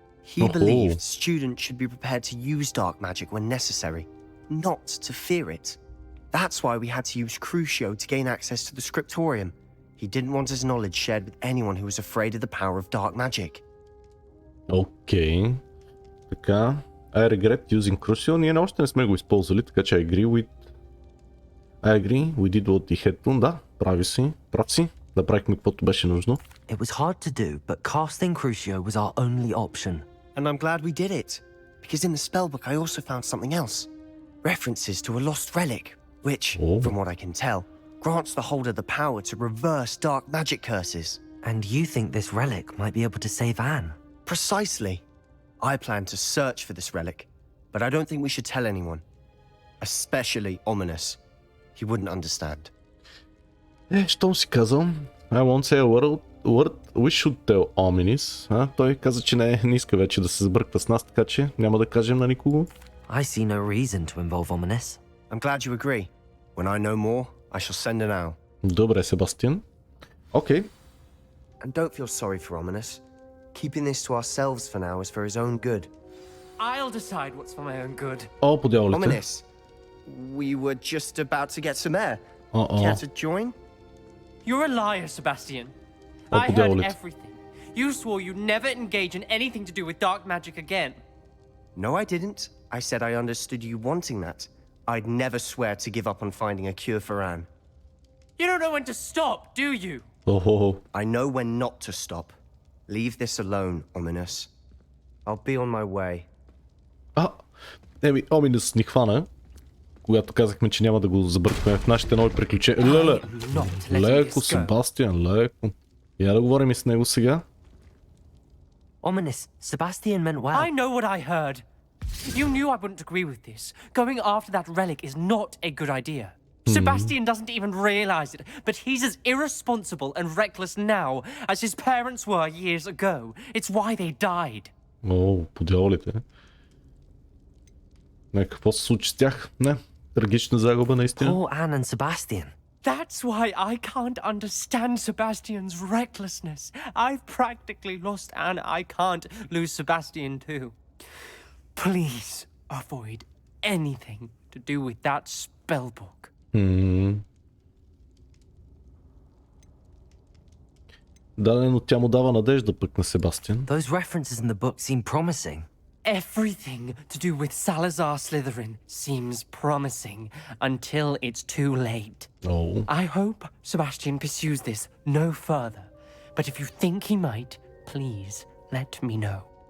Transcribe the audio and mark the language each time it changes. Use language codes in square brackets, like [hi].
[en] He believed students should be prepared to use dark magic when necessary, not to fear it. That's why we had to use Crucio to gain access to the scriptorium. He didn't want his knowledge shared with anyone who was afraid of the power of dark magic. [bg] Окей. Така. [en] I regret using Crucio. [bg] Ние още не сме го използвали, така че [en] I agree, we did what we had to. [bg] Да, прав си. Направихме каквото беше нужно. [en] It was hard to do, but casting Crucio was our only option. And I'm glad we did it, because in the spellbook I also found something else. References to a lost relic, which, from what I can tell, grants the holder the power to reverse dark magic curses. And you think this relic might be able to save Anne? Precisely. I plan to search for this relic, but I don't think we should tell anyone. Especially Ominous. He wouldn't understand. [bg] Щом си казал, [en] I won't say a word, we should tell Ominous. [bg] Той каза, че не иска вече да се сбърква с нас, така че няма да кажем на никого. [en] I see no reason to involve Ominous. I'm glad you agree. When I know more, I shall send an owl. [bg] Добре, Себастиан. Окей. [en] And don't feel sorry for Ominous. Keeping this to ourselves for now is for his own good. I'll decide what's for my own good. [bg] По дяволите. [en] Ominous, we were just about to get some air. Care to join? You're a liar, Sebastian. Oh, I heard diavolo. everything. You swore you'd never engage in anything to do with dark magic again. No, I didn't. I said I understood you wanting that. I'd never swear to give up on finding a cure for Anne. You don't know when to stop, do you? [bg] Охо. [en] I know when not to stop. Leave this alone, Ominous. I'll be on my way. [bg] Оминус ни хвана, когато казахме, че няма да го забъркваме в нашите нови приключения. Леле! Леко, Себастиан, леко. Я да говорим и с него сега. [en] Ominous, Sebastian meant well. I know what I heard. You knew I wouldn't agree with this. Going after that relic is not a good idea. Sebastian doesn't even realize it, but he's as irresponsible and reckless now as his parents were years ago. It's why they died. [bg] О, по дяволите. Не, какво се случи с тях? Не, трагична загуба наистина. [en] Poor Anne and Sebastian. That's why I can't understand Sebastian's recklessness. I've practically lost Anne. I can't lose Sebastian too. Please avoid anything to do with that spellbook. [bg] Да, но тя му дава надежда пък на Себастиан. [en] Those references in the book seem promising. Everything to do with Salazar Slytherin seems promising until it's too late. Oh. I hope Sebastian pursues this no further. But if you think he might, please let me know.